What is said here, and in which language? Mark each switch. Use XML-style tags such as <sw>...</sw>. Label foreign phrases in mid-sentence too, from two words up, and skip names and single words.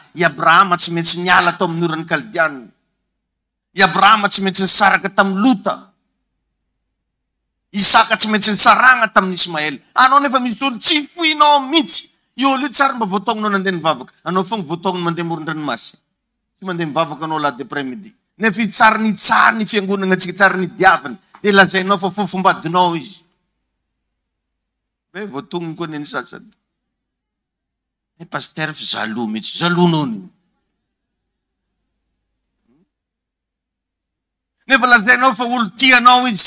<mg>I Abrahama tsy maintsy niala tao amin'ny orany Kaldiana. I Abrahama tsy maintsy nisaraka tamin'ny Lota. Isaka tsy maintsy nisarana tamin'ny Ismaël. Anao nefa misy olo tsy foinao mihitsy. Io olo tsara mba voataongnao nandeha nivavaka. Anao fogna voataogno mandeha moron-dranomasy. Tsy mandeha mivavaka anao la d'après-midi. Nefa tsara ny fiangonana antsika, tsara ny diavany. Dia lazainao fa fofombadinao izy. Be voatognony koa neny sasany. Pasteur fa zalo mihitsy. Zalonao ny. Nefa lazainao fa olo tianao izy.</mg>